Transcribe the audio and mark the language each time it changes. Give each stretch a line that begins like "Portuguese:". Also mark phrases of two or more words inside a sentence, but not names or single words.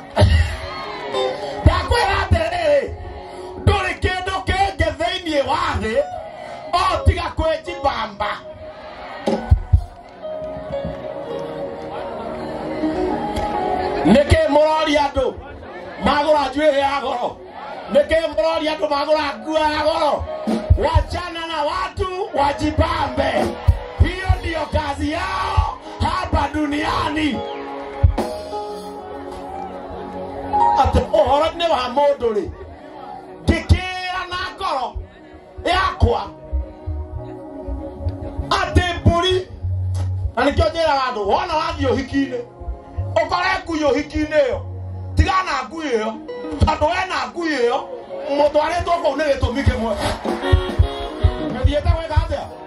Kikuyu: ndakwĩra atĩrĩrĩ ndũrĩ kĩndũ kĩngĩ thĩinĩ wa thĩ o tiga kwĩjibamba. nĩkĩ mũroria andũ magũra njuĩrĩ ya goro? Nĩkĩ mũroria andũ magũra nguo ya goro?
Swahili: Wachana na watu wajibambe, hiyo ndiyo kazi yao hapa duniani.
Kikuyu: Ati ũhoro nĩ wa mũndũ rĩ ngĩkĩra na ngoro yakwa atĩ mbũri na nĩkĩo njĩraga andũ wona wathiĩ ũhiki-inĩ ũkore ngui ũhiki-inĩ ĩyo tigana ngui ĩyo tondũ wena ngui ĩyo mũtwarĩtwo kũu nĩ gĩtũmi kĩmwe mũthiĩte gwĩka atĩa